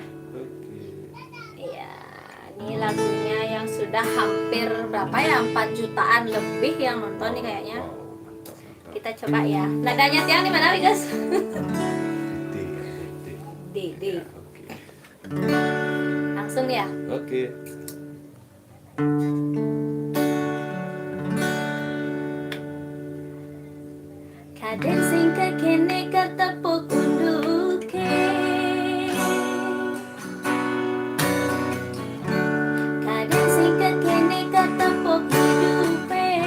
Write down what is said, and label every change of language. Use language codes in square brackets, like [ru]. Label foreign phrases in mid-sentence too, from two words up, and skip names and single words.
[id] Iya, ini lagunya yang sudah hampir berapa ya? 4 jutaan lebih yang nonton nih kayaknya. Kita coba ya. Nadanya Tiang di mana, guys? D. Langsung ya. Oke. [ban] Kaden sing kekene katepuk unduke. Kaden sing kekene katepuk hidupe.